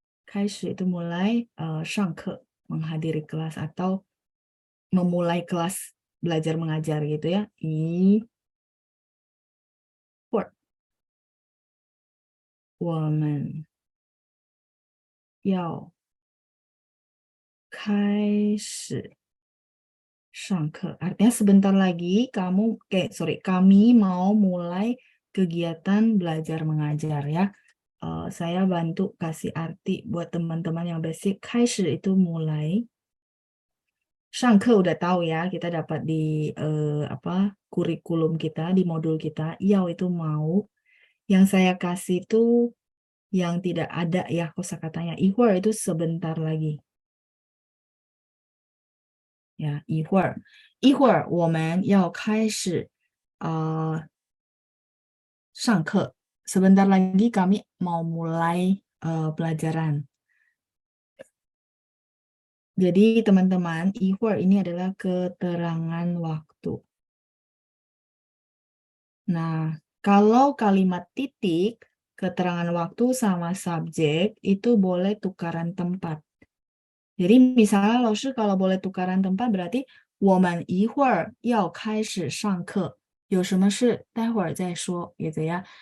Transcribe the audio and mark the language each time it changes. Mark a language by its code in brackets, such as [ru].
[id] 开始 itu mulai 上课, menghadiri kelas atau memulai kelas belajar mengajar gitu ya. [zh] 一会儿我们要开始上课. [id] Artinya sebentar lagi kami mau mulai kegiatan belajar mengajar ya. Saya bantu kasih arti buat teman-teman yang basic. 开始 itu mulai. 上课 udah tahu ya, kita dapat di kurikulum kita, di modul kita. Yao itu mau. Yang saya kasih itu yang tidak ada ya kosakatanya. 一会儿 itu sebentar lagi. [zh] Ya, 一会儿. 一会儿我们要开始上课. [id] Sebentar lagi kami mau mulai pelajaran. Jadi teman-teman, 一会儿 ini adalah keterangan waktu. Nah, kalau kalimat titik, keterangan waktu sama subjek itu boleh tukaran tempat. Jadi misalnya 老师 kalau boleh tukaran tempat berarti [zh] 我们一会儿要开始上课。有什么事待会儿再说 [id] gitu ya.